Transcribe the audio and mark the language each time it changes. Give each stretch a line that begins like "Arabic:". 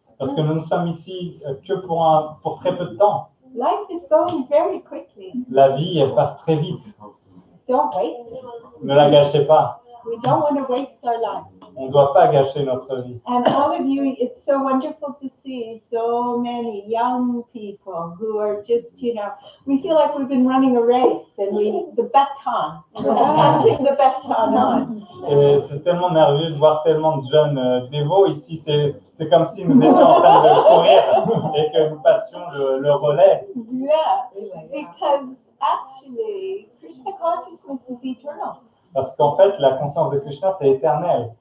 French: Parce que nous ne sommes ici que pour très peu de temps.
English: Life is going very quickly.
French: La vie, elle passe très vite.
English: Don't waste it.
French: Ne la gâchez pas.
English: We don't want to waste our life.
French: on ne doit pas gâcher notre vie.
English: And all of you, it's so wonderful to see so many young people who are just, we feel like we've been running a race and the baton, we're passing the baton on.
French: Et c'est tellement merveilleux de voir tellement de jeunes dévots ici. C'est comme si nous étions en train de courir et que nous passions le relais.
English: Yeah, because actually, Krishna consciousness is eternal.
French: Parce qu'en fait, la conscience de Krishna, c'est éternel.